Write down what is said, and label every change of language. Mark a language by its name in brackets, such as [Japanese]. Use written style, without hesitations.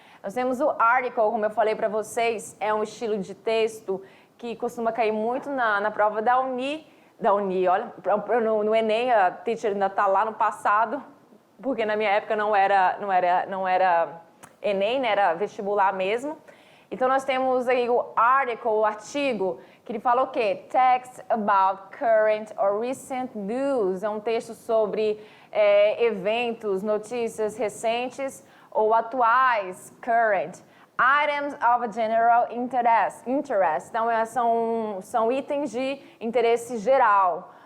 [Portuguese] Nós temos o article, como eu falei para vocês, é um estilo de texto que costuma cair muito na prova da Uni, olha, no Enem, a teacher ainda está lá no passado, porque na minha época não era Enem, né, era vestibular mesmo. Então nós temos aí o article, o artigo, que ele fala o quê? [English] Text about current or recent news. [Portuguese] É um texto sobre eventos, notícias recentes ou atuais, current. [English] Items of a general interest. [Portuguese] Então, são itens de interesse geral.